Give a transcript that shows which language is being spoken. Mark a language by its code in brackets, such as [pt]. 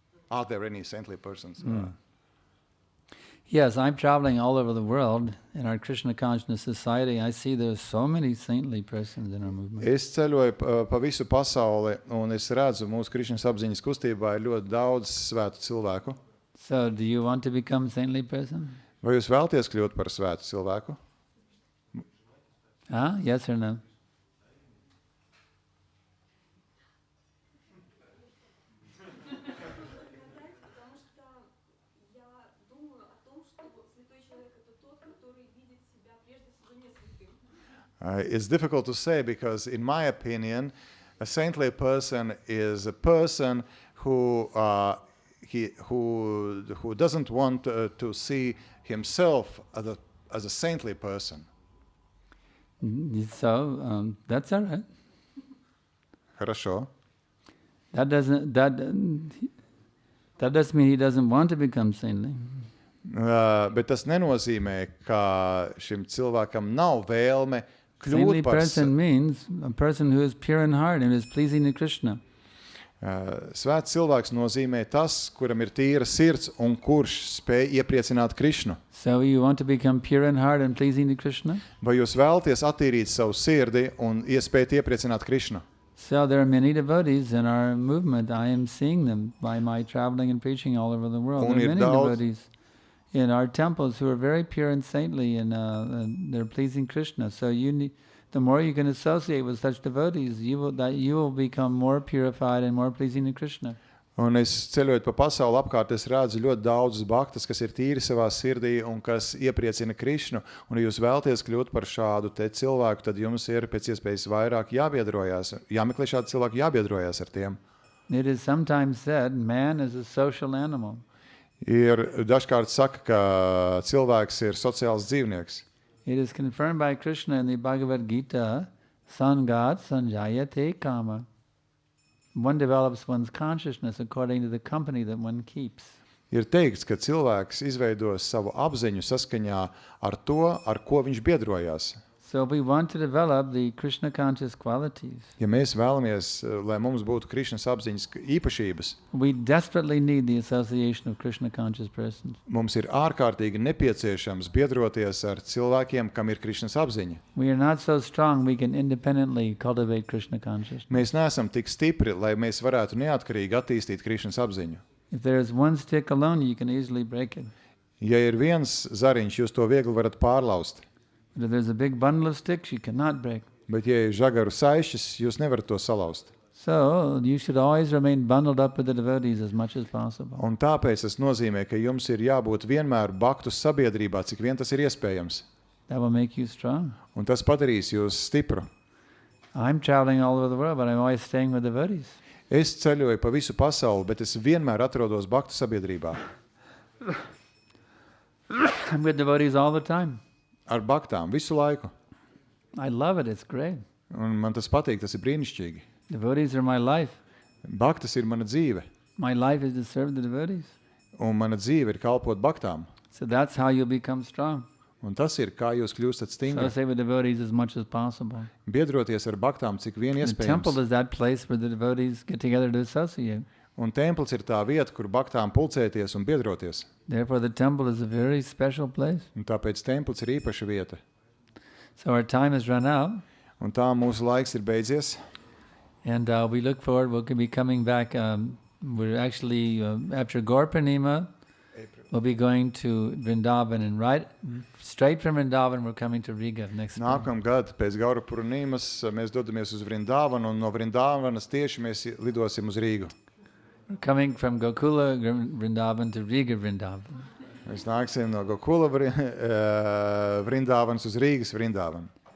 [en] Are there any saintly persons? Yes, I'm traveling all over the world. In our Krishna Consciousness Society, I see there's so many saintly persons in our movement. [lv] Es ceļoju pa visu pasauli, un es redzu, mūsu Krišnas apziņas kustībā ir ļoti daudz svētu cilvēku. [en] So, do you want to become saintly person? [lv] Vai jūs vēlaties kļūt par svētu cilvēku? [en] Yes or no? It's difficult to say because, in my opinion, a saintly person is a person who doesn't want to see himself as a saintly person. So that's all right. [ru] Хорошо. [en] That doesn't mean he doesn't want to become saintly. [lv] Bet tas nenozīmē, ka šim cilvēkam nav vēlme [en] Saintly [lv] kļūt par [en] person means a person who is pure in heart and is pleasing to Krishna. [lv] Svēts cilvēks nozīmē tas, kuram ir tīra sirds un kurš spēj iepriecināt Krišnu. [en] So you want to become pure in heart and pleasing to Krishna? [lv] Vai jūs vēlaties attīrīt savu sirdi un iespēt iepriecināt Krišnu? [en] So there are many devotees in our movement. I am seeing them by my traveling and preaching all over the world. [lv] Un [en] There are [lv] ir [en] many [lv] daudz- [en] devotees in our temples who are very pure and saintly, and they're pleasing Krishna. So the more you can associate with such devotees, you will become more purified and more pleasing to Krishna. [lv] Un es ceļojot pa pasauli apkārt, es redzu ļoti daudzus bhaktas, kas ir tīri savā sirdī un kas iepriecina Krišnu. Un ja jūs vēlaties kļūt par šādu te cilvēku, tad jums ir pēc iespējas vairāk jābiedrojas, jāmeklē šādi cilvēki, jābiedrojas ar tiem. [en] It is sometimes said, man is a social animal. [lv] Ir dažkārt saka, ka cilvēks ir sociāls dzīvnieks. [en] It is confirmed by Krishna in the Bhagavad Gita, Sangat Sanjayate Kama. One develops one's consciousness according to the company that one keeps. [lv] Ir teikts, ka cilvēks izveidos savu apziņu saskaņā ar to, ar ko viņš biedrojās. [en] So if we want to develop the Krishna conscious qualities, [lv] Ja mēs vēlamies, lai mums būtu Krišnas apziņas īpašības, [en] we desperately need the association of Krishna conscious persons. [lv] mums ir ārkārtīgi nepieciešams biedroties ar cilvēkiem, kam ir Krišnas apziņa. [en] We are not so strong we can independently cultivate Krishna consciousness. [lv] Mēs neesam tik stipri, lai mēs varētu neatkarīgi attīstīt Krišnas apziņu. [en] If there is one stick alone, you can easily break it. [lv] Ja ir viens zariņš, jūs to viegli varat pārlaust. [en] But if there's a big bundle of sticks, you cannot break. [lv] Bet ja ir žagaru saišķis, jūs nevarat to salauzt. [en] So you should always remain bundled up with the devotees as much as possible. [lv] Un tāpēc tas nozīmē, ka jums ir jābūt vienmēr baktu sabiedrībā, cik vien tas ir iespējams. [en] That will make you strong. [lv] Un tas padarīs jūs stipru. [en] I'm traveling all over the world, but I'm always staying with devotees. [lv] Es ceļoju pa visu pasauli, bet es vienmēr atrodos baktu sabiedrībā. [en] I'm with devotees all the time. [lv] Ar baktām visu laiku. [en] I love it. It's great. [lv] Un man tas patīk, tas ir brīnišķīgi. [en] Devotees are my life. [lv] Baktas ir mana dzīve. [en] My life is to serve the devotees. [lv] Un mana dzīve ir kalpot baktām. [en] So that's how you become strong. [lv] Un tas ir, kā jūs kļūstat stingri. [en] Associate with devotees as much as possible. [lv] Biedroties ar baktām, cik vien [en] The [lv] iespējams. [en] temple is that place where the devotees get together to associate. [lv] Un templis ir tā vieta, kur baktām pulcēties un biedroties. Therefore, the temple is a very special place. Un tāpēc templis ir īpaša vieta. [en] So our time has run out. [lv] Un tā mūsu laiks ir beidzies. [en] And we look forward, we'll be coming back. We're actually, after Gaur Purnima, we'll be going to Vrindavan. And straight from Vrindavan, we're coming to Riga next spring. [lv] Nākamgad pēc Gaura Purnīmas mēs dodamies uz Vrindavanu, un no Vrindavanas tieši mēs lidosim uz Rīgu. [en] We're coming from Gokula Vrindavan to Riga Vrindavan. [lv] Mēs nāksim no Gokula Vrindavanas uz Rīgas Vrindavanu.